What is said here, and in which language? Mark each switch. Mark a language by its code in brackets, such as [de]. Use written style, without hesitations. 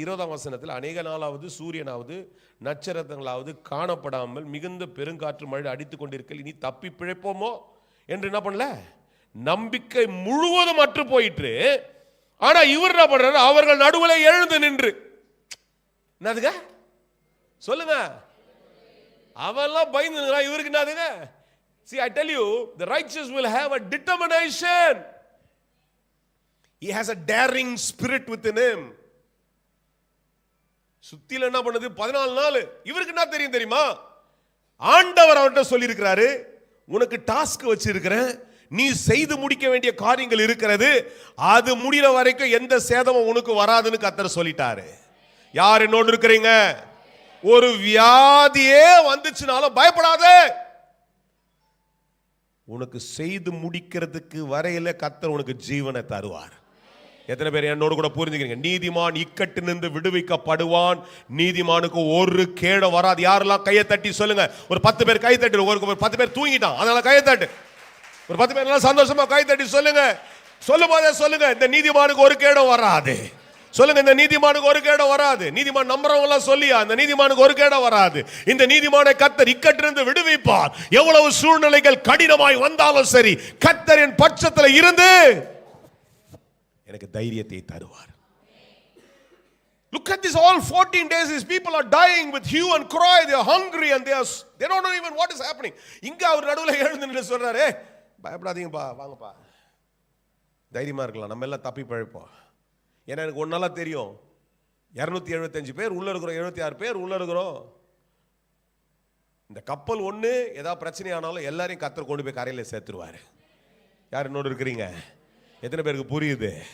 [ta] 20ஆம் வசனத்தில், அநேக நாளாவது சூரியனாவது நட்சத்திரங்களாவது காணப்படாமல் மிகுந்த பெருங்காற்று மழை அடித்துக் கொண்டிருக்க இனி தப்பி பிழைப்போமோ என்று என்ன பண்ணல, நம்பிக்கை முழுவதும் அற்று போயிற்று. ஆனா இவர் என்ன பண்றாரு, அவர்கள் நடுவில் எழுந்து நின்று, என்னதுங்க சொல்லுங்க, அவெல்லாம் பயந்து, இவருக்கு என்னதுங்க. [en] See, I tell you, the righteous will have a determination. He has a daring spirit within him. [ta] சுத்தில என்ன பண்ணுது 14 நாள். இவருக்கு என்ன தெரியும் தெரியுமா, ஆண்டவர் அவர்கிட்ட சொல்லி இருக்கிறாரு, உனக்கு டாஸ்க் வச்சிருக்கிறேன், நீ செய்து முடிக்க வேண்டிய காரியங்கள் இருக்கிறது, அது முடிகிற வரைக்கும் எந்த சேதமும் உனக்கு வராதுன்னு கர்த்தர் சொல்லிட்டாரு. யார் என்னோடு இருக்கிறீங்க? ஒரு வியாதியே வந்துச்சுனாலும் பயப்படாதே, உனக்கு செய்து முடிக்கிறதுக்கு வரையில கர்த்தர் உனக்கு ஜீவனை தருவார். எத்தனை பேர் என்னோடு கூட புரிஞ்சுக்கிறீங்க? நீதிமான் இக்கட்டு நின்று விடுவிக்கப்படுவான், நீதிமானுக்கு ஒரு கேடு வராது. யாரெல்லாம் கையை தட்டி சொல்லுங்க, ஒரு 10 பேர் கை தட்டு. ஒரு 10 பேர் தூங்கிட்டான், அதனால கையை தட்டு. ஒரு 10 பேர் எல்லாம் சந்தோஷமா கை தட்டி சொல்லுங்க. சொல்லும் போதே சொல்லுங்க, இந்த நீதிமானுக்கு ஒரு கேடு வராது. சொல்லுங்க, இந்த நீதிமானுக்கு ஒரு கேடு வராது. நீதிமான் நம்புறவங்க எல்லாம் சொல்லியா, இந்த நீதிமானுக்கு ஒரு கேடு வராது. இந்த நீதிமானை கர்த்தர் இக்கட்டிலிருந்து விடுவிப்பார். எவ்வளவு சூழ்நிலைகள் கடினமாய் வந்தாலும் சரி, கர்த்தரின் பட்சத்தில் இருந்து எனக்கு தைரியத்தை தருவார். [en] Look at this, all 14 days these people are dying with hue and cry. They are hungry and they don't know even what is happening. [ta] இங்க அவர் நடுவுல எழுந்து நின்னு சொல்றாரு, பயப்படாதீங்கப்பா, வாங்கப்பா, தைரியமா இருக்கலாம், நம்ம எல்லாம் தப்பி பிழைப்போம். ஏன்னா எனக்கு ஒன்னால தெரியும், 275 பேர் உள்ள இருக்கிறோம், 76 பேர் உள்ள இருக்கிறோம். இந்த கப்பல் ஒண்ணு ஏதாவது பிரச்சனை ஆனாலும் எல்லாரையும் கர்த்தர் கொண்டு போய் கரையில சேர்த்துருவாரு. யார் என்னோடு இருக்கிறீங்க? எத்தனை பேருக்கு புரியுது?